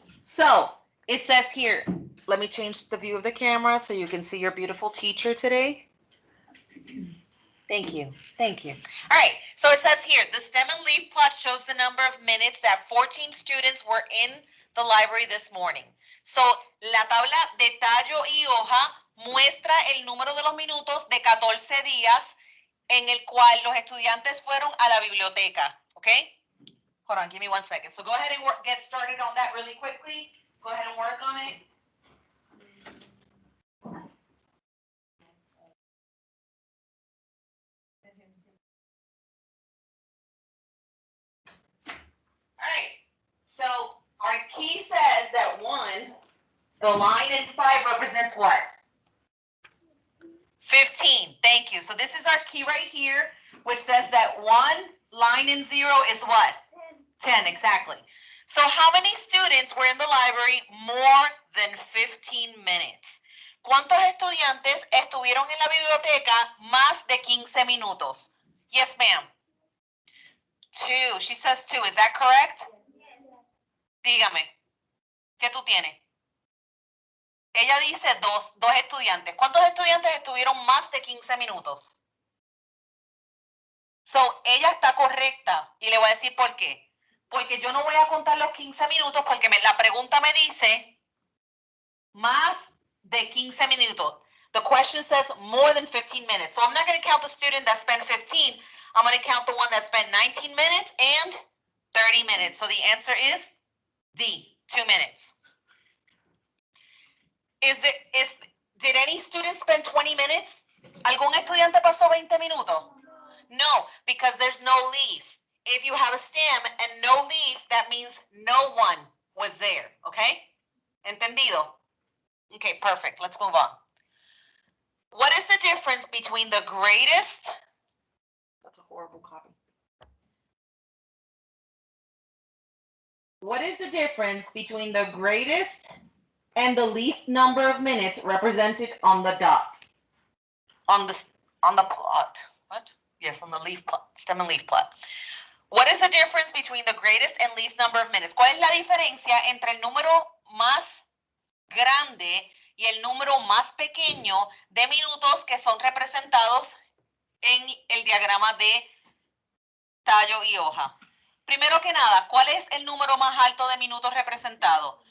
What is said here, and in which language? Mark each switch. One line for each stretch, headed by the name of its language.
English: So it says here, let me change the view of the camera so you can see your beautiful teacher today. Thank you. Thank you. All right. So it says here, the stem and leaf plot shows the number of minutes that 14 students were in the library this morning.
Spanish: So la tabla de tallo y hoja muestra el número de los minutos de 14 días en el cual los estudiantes fueron a la biblioteca.
English: Okay? Hold on. Give me 1 second. So go ahead and get started on that really quickly. Go ahead and work on it. All right, so our key says that 1, the line in 5 represents what? 15, thank you. So this is our key right here, which says that 1, line in 0 is what? 10, exactly. So how many students were in the library more than 15 minutes?
Spanish: ¿Cuántos estudiantes estuvieron en la biblioteca más de 15 minutos?
English: Yes, ma'am. 2. She says 2. Is that correct?
Spanish: Dígame, ¿qué tú tienes? Ella dice 2 estudiantes. ¿Cuántos estudiantes estuvieron más de 15 minutos? So, ella está correcta y le voy a decir por qué. Porque yo no voy a contar los 15 minutos porque la pregunta me dice más de 15 minutos.
English: The question says more than 15 minutes. So I'm not going to count the student that spent 15. I'm going to count the one that spent 19 minutes and 30 minutes. So the answer is D, 2 minutes. Did any student spend 20 minutes?
Spanish: ¿Algún estudiante pasó 20 minutos?
English: No, because there's no leaf. If you have a stem and no leaf, that means no one was there, okay?
Spanish: ¿Entendido?
English: Okay, perfect. Let's move on. What is the difference between the greatest? That's a horrible copy. What is the difference between the greatest and the least number of minutes represented on the dot? On the plot. What? Yes, on the leaf plot, stem and leaf plot. What is the difference between the greatest and least number of minutes?
Spanish: ¿Cuál es la diferencia entre el número más grande y el número más pequeño de minutos que son representados en el diagrama de tallo y hoja? Primero que nada, ¿cuál es el número más alto de minutos representado?